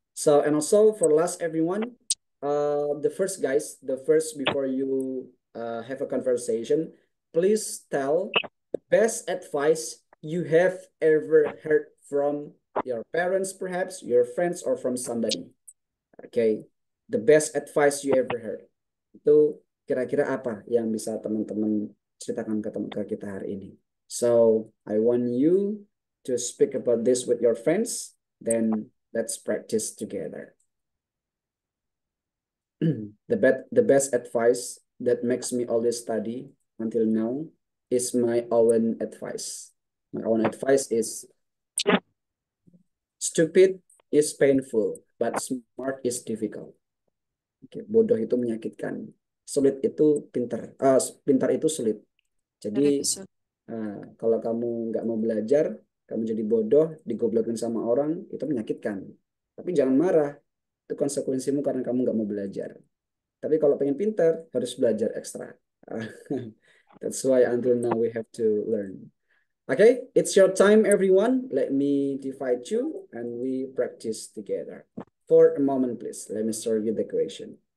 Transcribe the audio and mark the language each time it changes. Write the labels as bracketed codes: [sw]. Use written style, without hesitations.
[en] So and also for last everyone, the first guys, the first before you have a conversation, please tell the best advice you have ever heard from your parents, perhaps your friends, or from somebody. Okay. The best advice you ever heard. [id] Itu kira-kira apa yang bisa teman-teman ceritakan ke kita hari ini? [en] So, I want you to speak about this with your friends, then let's practice together. The best advice that makes me always study until now is my own advice. My own advice is stupid is painful, but smart is difficult. [id] Oke, bodoh itu menyakitkan. Sulit itu pintar. Pintar itu sulit. Jadi episode. kalau kamu nggak mau belajar, kamu jadi bodoh, digoblokin sama orang, itu menyakitkan. Tapi jangan marah. Itu konsekuensimu karena kamu nggak mau belajar. Tapi kalau pengen pintar, harus belajar ekstra. [en] That's why until now we have to learn. Okay, it's your time, everyone. Let me divide you and we practice together. For a moment, please. Let me start with the question.